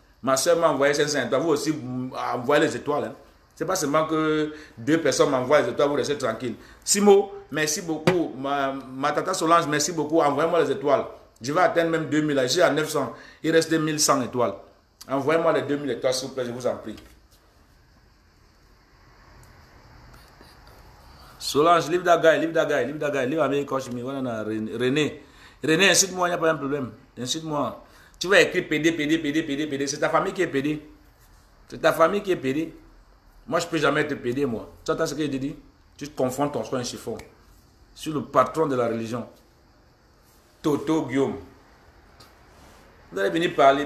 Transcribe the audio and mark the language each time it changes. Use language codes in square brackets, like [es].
[fr] Ma soeur m'a envoyé 500 étoiles. Vous aussi, envoyez les étoiles. Hein. C'est pas seulement que 2 personnes m'envoient les étoiles, vous restez tranquille. Simo, merci beaucoup. Ma tata Solange, merci beaucoup. Envoyez-moi les étoiles. Je vais atteindre même 2000. Là. Je suis à 900. Il reste 1100 étoiles. Envoyez-moi les 2000 étoiles, s'il vous plaît, je vous en prie. [en] Solange, leave that guy, leave that guy, leave that guy. Leave avec Koshmi. René. [fr] René, incite-moi, il n'y a pas de problème. Incite-moi. Tu vas écrire PD. C'est ta famille qui est PD. C'est ta famille qui est PD. Moi, je ne peux jamais te péder, moi. Tu entends ce que je te dis? Tu te confonds ton soin chiffon. Je suis le patron de la religion. Toto Guillaume. Vous allez venir parler.